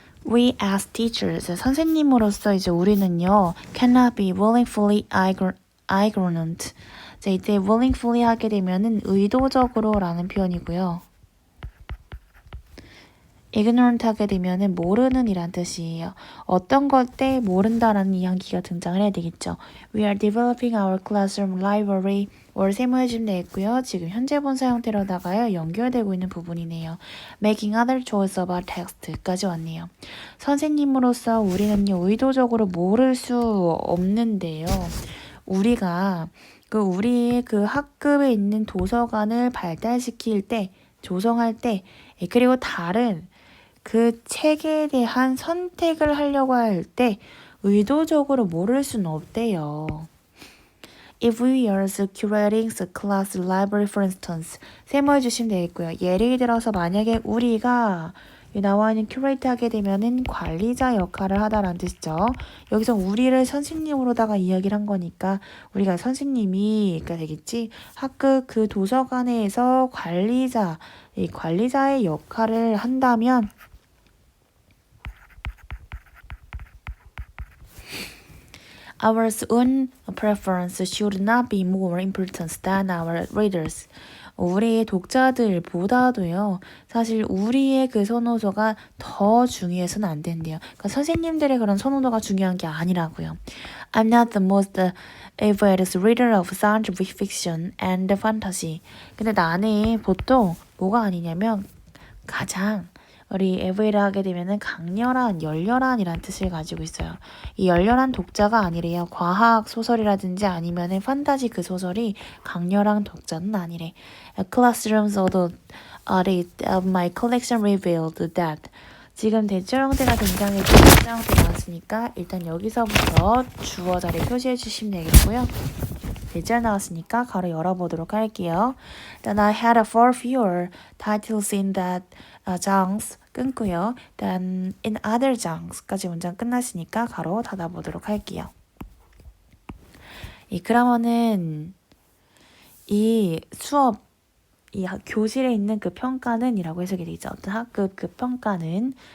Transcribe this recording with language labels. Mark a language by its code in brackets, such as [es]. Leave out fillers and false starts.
[en] We as teachers, [ko] 선생님으로서 이제 우리는요, [en] cannot be willingly ignorant. [ko] 자, 이때 willingly 하게 되면은 의도적으로라는 표현이고요. ignorant 하게 되면은 모르는 이란 뜻이에요. 어떤 걸 때 모른다라는 이야기가 등장을 해야 되겠죠. [en] We are developing our classroom library. [ko] 월 세모해주면 되겠고요. 지금 현재 분사 형태로다가요. 연결되고 있는 부분이네요. [en] Making other choice about text까지 왔네요. [ko] 선생님으로서 우리는요. 의도적으로 모를 수 없는데요. 우리가 우리의 그 학급에 있는 도서관을 발달시킬 때, 조성할 때, 그리고 다른 그 책에 대한 선택을 하려고 할 때 의도적으로 모를 수는 없대요. [en] If we are curating the class library, for instance, [ko] 세모해 주시면 되겠고요. 예를 들어서 만약에 우리가 나와 있는 큐레이트 하게 되면은 관리자 역할을 하다라는 뜻이죠. 여기서 우리를 선생님으로다가 이야기를 한 거니까 우리가 선생님이가 되겠지. 학급 그 도서관에서 관리자의 역할을 한다면 [en] Our own preference should not be more important than our readers. [ko] 우리 독자들보다도요, 사실 우리의 그 선호도가 더 중요해서는 안 된대요. 그러니까 선생님들의 그런 선호도가 중요한 게 아니라고요. [en] I'm not the most avid reader of scientific fiction and fantasy. [ko] 근데 나는 보통 뭐가 아니냐면 가장 우리 에브이를 하게 되면은 강렬한, 열렬한이란 뜻을 가지고 있어요. 이 열렬한 독자가 아니래요. 과학 소설이라든지 아니면은 판타지 그 소설이 강렬한 독자는 아니래. [en] A classroom's audit of my collection revealed that. [ko] 지금 대절 형태가 등장했고 대절 형태 나왔으니까 일단 여기서부터 주어 자리 표시해 주시면 되겠고요. 대절 나왔으니까 가로 열어보도록 할게요. [en] Then I had far fewer titles in that genres [ko] 끊고요. [en] Then in other genres까지 [ko] 문장 끝났으니까 가로 닫아보도록 할게요. 이 그라머는 이 수업 이 교실에 있는 그 평가는 이라고 해석이 되죠. 어떤 학급 그 평가는